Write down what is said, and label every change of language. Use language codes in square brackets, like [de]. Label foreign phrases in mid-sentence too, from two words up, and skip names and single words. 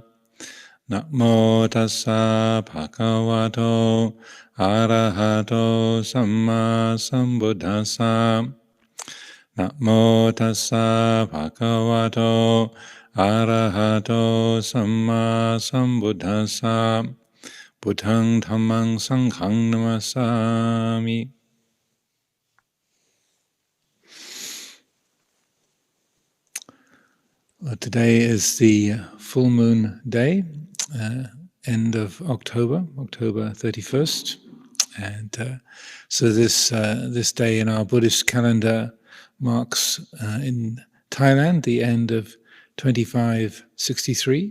[pi] Namo tassa bhagavato arahato samma sambuddhassa. Namo tassa bhagavato arahato samma sambuddhassa. Buddhang dhammang sanghang namasami. [en] Today is the full moon day, end of October, October 31st. And so this day in our Buddhist calendar marks in Thailand the end of 2563.